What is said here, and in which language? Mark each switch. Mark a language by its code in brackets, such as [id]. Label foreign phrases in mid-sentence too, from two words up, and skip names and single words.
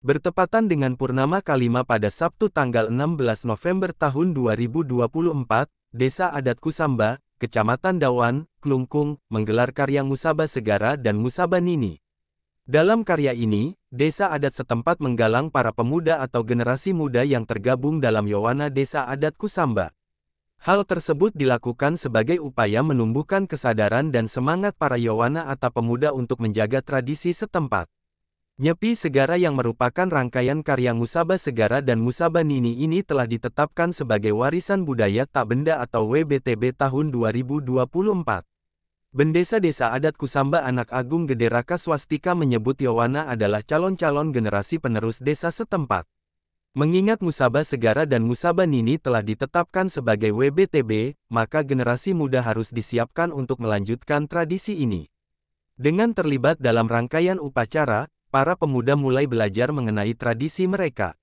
[id] Bertepatan dengan Purnama Kalima pada Sabtu tanggal 16 November tahun 2024, Desa Adat Kusamba, Kecamatan Dawan, Klungkung, menggelar karya Musaba Segara dan Musaba Nini. Dalam karya ini, desa adat setempat menggalang para pemuda atau generasi muda yang tergabung dalam Yowana Desa Adat Kusamba. Hal tersebut dilakukan sebagai upaya menumbuhkan kesadaran dan semangat para Yowana atau pemuda untuk menjaga tradisi setempat. Nyepi Segara yang merupakan rangkaian karya Musaba Segara dan Musaba Nini ini telah ditetapkan sebagai Warisan Budaya Tak Benda atau WBTB tahun 2024. Bendesa Desa Adat Kusamba Anak Agung Gede Raka Swastika menyebut Yowana adalah calon-calon generasi penerus desa setempat. Mengingat Musaba Segara dan Musaba Nini telah ditetapkan sebagai WBTB, maka generasi muda harus disiapkan untuk melanjutkan tradisi ini. Dengan terlibat dalam rangkaian upacara, para pemuda mulai belajar mengenai tradisi mereka.